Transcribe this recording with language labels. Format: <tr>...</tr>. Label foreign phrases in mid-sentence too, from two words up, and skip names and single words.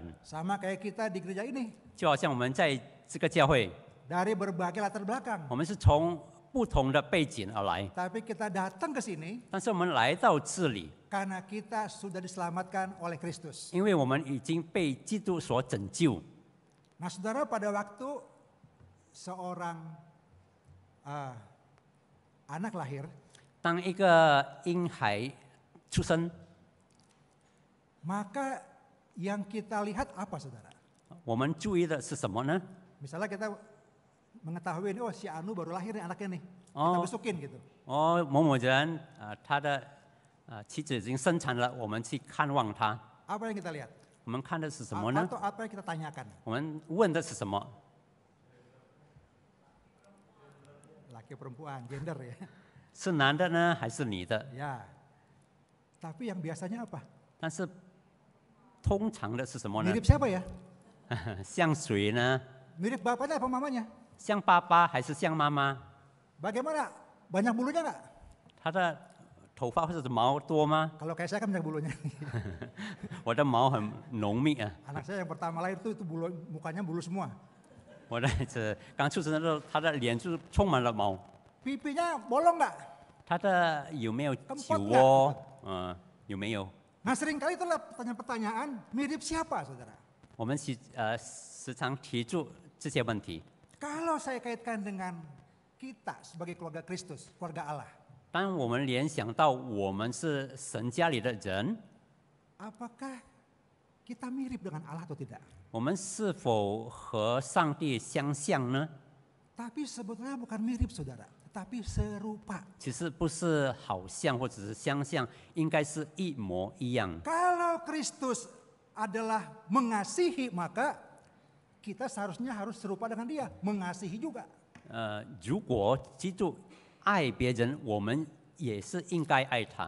<id>Sama kayak kita di gereja ini,</id> <zh>就好像我们在这个教会，</zh> <id>dari berbagai latar belakang.</id> <zh>我们是从不同的背景而来，</zh> <id>Tapi kita datang ke sini</id> <zh>但是我们来到这里，</zh> <id>karena kita sudah diselamatkan oleh Kristus.</id> <zh>因为我们已经被基督所拯救。</zh> <id>Nah, saudara, pada waktu seorang anak lahir,</id> <zh>当一个婴孩出生，</zh> <id>maka yang kita lihat apa, saudara?</id> <zh>我们注意的是什么呢？</zh> <id>Misalnya kita mengetahui ini, oh si Anu baru lahir nih anaknya nih. Kita Oh. besukin gitu.</id> <zh>哦，某某人他的妻子已经生产了，我们去看望他。</zh> <id>Apa yang kita lihat?</id> <zh>我们看的是什么呢？</zh> <id>Atau apa yang kita tanyakan?</id> <zh>我们问的是什么？</zh> <id>Laki perempuan, gender ya.</id> <zh>是男的呢，还是女的？</zh> <id>Ya. Tapi yang biasanya apa?</id> <zh>但是通常的是什么呢？</zh> <id>Mirip siapa ya?</id> <zh>像谁呢？</zh> <id>Mirip bapaknya apa mamanya?</id> <zh>像爸爸还是像妈妈？</zh> <id>Bagaimana? Banyak bulunya nggak?</id> <zh>他的头发或者是毛多吗？</zh> <id>Kalau kayak saya kan banyak bulunya.</id> <zh>我的毛很浓密啊！</zh> <id>Anak saya yang pertama lahir itu bulu, mukanya bulu semua.</id> <zh>我的这刚出生的时候，他的脸就充满了毛。</zh> <id>Pipinya bolong nggak?</id> <zh>他的有没有</zh> <id>Kempot</id> <zh>酒窝？有没有？</zh> <id>Nah seringkali itulah pertanyaan-pertanyaan mirip siapa saudara?</id> <zh>我们时常提出这些问题。</zh> <id>Kalau saya kaitkan dengan kita sebagai keluarga Kristus, keluarga Allah.</id> <zh>当我们联想到我们是神家里的人，</zh> <id>Apakah kita mirip dengan Allah atau tidak?</id> <zh>我们是否和上帝相像呢？</zh> <id>Tapi sebetulnya bukan mirip saudara, tetapi serupa.</id> <zh>其实不是好像或者是相像，应该是一模一样。</zh> <id>Kalau Kristus adalah mengasihi, maka kita seharusnya harus serupa dengan dia, mengasihi juga.</id> <zh>如果基督爱别人，我们也是应该爱他。</zh>